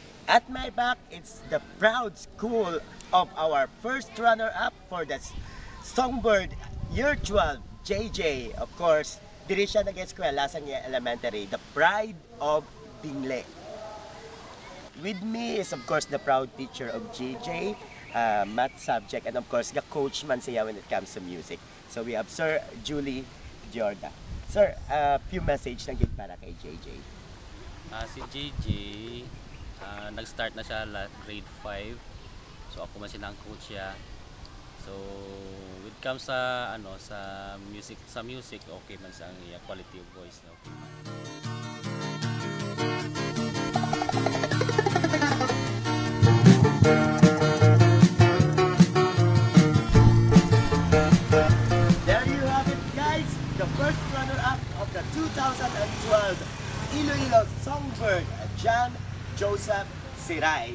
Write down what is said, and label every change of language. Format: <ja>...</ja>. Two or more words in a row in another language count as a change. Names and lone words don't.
<en>At my back, it's the proud school of our first runner-up for the Songbird Year 12, JJ. Of course,</en> <hil>diri siya nag-eskwela sa Nia Elementary,</hil> <en>the pride of Bingle. With me is of course the proud teacher of JJ, math subject, and of course the coach</en> <hil>man siya</hil> <en>when it comes to music. So we have Sir Julie Jorda.</en> <hil>Sir,</hil> <en>a few message</en> <hil>na gid para kay JJ. Si JJ, nag-start na siya grade 5. So ako man siya ang coach siya.</hil> <en>So when it comes</en> <hil>sa sa</hil> <en>music okay</en> <hil>man sa</hil> <en>quality of voice, okay man. There you have it, guys, the first runner-up of the 2012 Iloilo Songbird, John Joseph Siray.</en>